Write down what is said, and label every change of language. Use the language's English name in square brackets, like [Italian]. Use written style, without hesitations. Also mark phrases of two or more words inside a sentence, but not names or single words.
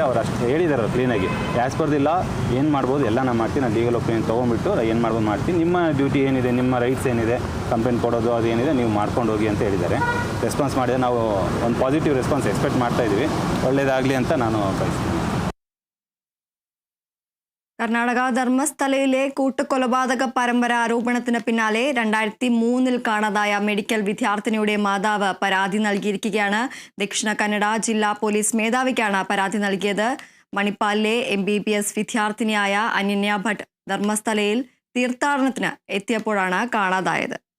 [Kannada] ಅವ್ರು ಅಷ್ಟು ಹೇಳಿದ್ದಾರೆ ಕ್ಲೀನಾಗಿ, [English] as per the law [Kannada] ಏನು ಮಾಡ್ಬೋದು ಎಲ್ಲ ನಾನು ಮಾಡ್ತೀನಿ, ನಾನು [English] legal opinion [Kannada] ತೊಗೊಂಡ್ಬಿಟ್ಟು ಏನು ಮಾಡ್ಬೋದು ಮಾಡ್ತೀನಿ, ನಿಮ್ಮ ಡ್ಯೂಟಿ ಏನಿದೆ, ನಿಮ್ಮ ರೈಟ್ಸ್ ಏನಿದೆ, ಕಂಪ್ಲೇಂಟ್ ಕೊಡೋದು ಅದೇನಿದೆ ನೀವು ಮಾಡ್ಕೊಂಡು ಹೋಗಿ ಅಂತ ಹೇಳಿದ್ದಾರೆ. ರೆಸ್ಪಾನ್ಸ್ ಮಾಡಿದರೆ ನಾವು ಒಂದು [English] positive response expect [Kannada] ಮಾಡ್ತಾ ಇದ್ದೀವಿ. ಒಳ್ಳೆಯದಾಗಲಿ ಅಂತ ನಾನು ಬಯಸ್ತೀನಿ. [Malayalam] കർണാടക ധർമ്മസ്ഥലയിലെ കൂട്ടക്കൊലപാതക പരമ്പര ആരോപണത്തിന് പിന്നാലെ 2003 കാണാതായ മെഡിക്കൽ വിദ്യാർത്ഥിനിയുടെ മാതാവ് പരാതി നൽകിയിരിക്കുകയാണ്. ദക്ഷിണ കന്നഡ ജില്ലാ പോലീസ് മേധാവിക്കാണ് പരാതി നൽകിയത്. മണിപ്പാലിലെ MBBS വിദ്യാർത്ഥിനിയായ അനന്യ ഭട്ട് ധർമ്മസ്ഥലയിൽ തീർത്ഥാടനത്തിന് എത്തിയപ്പോഴാണ് കാണാതായത്.